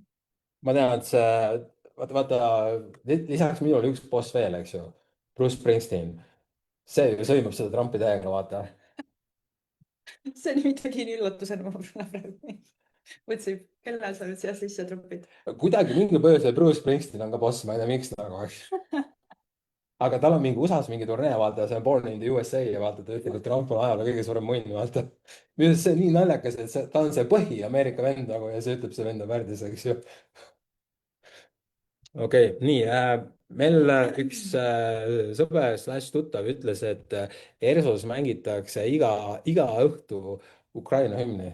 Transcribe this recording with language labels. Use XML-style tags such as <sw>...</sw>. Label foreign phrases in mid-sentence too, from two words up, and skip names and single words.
<et>ma tean, et see, vaata, lisaks minule üks boss veel, eks ju, Bruce Springsteen, see ju sõimab seda Trumpi täiega, vaata. see oli midagi nii üllatusena, ma praegu mõtlesin, kelle sa nüüd siia sisse trupid. kuidagi mingil põhjusel Bruce Springsteen on ka boss, ma ei tea, miks nagu, aga tal on mingi USA-s mingi turnee, vaata, see on Born in the USA ja vaata, ta ütleb, et Trump on ajaloo kõige suurem munn, vaata. minu arust see on nii naljakas, et ta on see põhi-Ameerika vend nagu ja see ütleb, see vend on värdjas, eks ju. okei okay,, nii meil üks sõber slaš tuttav ütles, et ERSO-s mängitakse iga õhtu Ukraina hümni.</et>